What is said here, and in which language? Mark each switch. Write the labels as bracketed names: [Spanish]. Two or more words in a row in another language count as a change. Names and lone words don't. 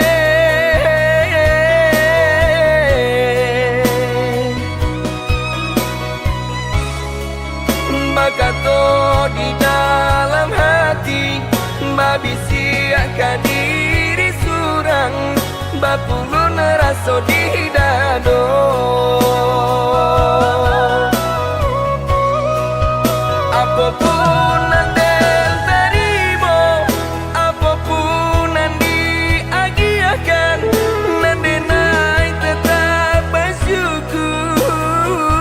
[Minangkabau] Bakato di dalam hati babisiakan diri surang bapulun raso di dado. [Indonesian] Apapun yang terima, apapun yang diagiakan, nandenai tetap bersyukur.